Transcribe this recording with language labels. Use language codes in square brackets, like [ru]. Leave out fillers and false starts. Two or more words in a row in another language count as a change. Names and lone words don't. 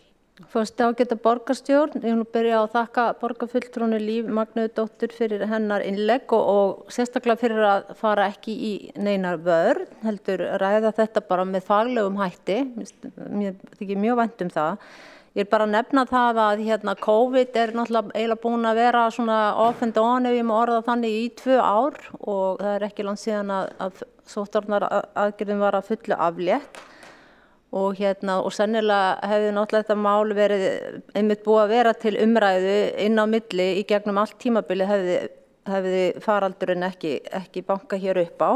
[is] Fyrst ágæta borgarstjórn, ég vil byrja á að þakka borgarfulltrúnni Líf Magnúðardóttir fyrir hennar innlegg og sérstaklega fyrir að fara ekki í neinar vörn, heldur ræða þetta bara með faglegum hætti, mér þykir mjög vænt það. Ég er bara að nefna það að COVID er náttúrulega eiginlega búin að vera svona [en] off and on [is] ef ég má orða þannig í 2 ár og það er ekki langt síðan að sóttvarnaaðgerðin var að fullu aflétt. Og sennilega hefði náttúrulega þetta mál verið einmitt búið að vera til umræðu inn á milli í gegnum allt tímabili hefði faraldurinn ekki bankað hér upp á.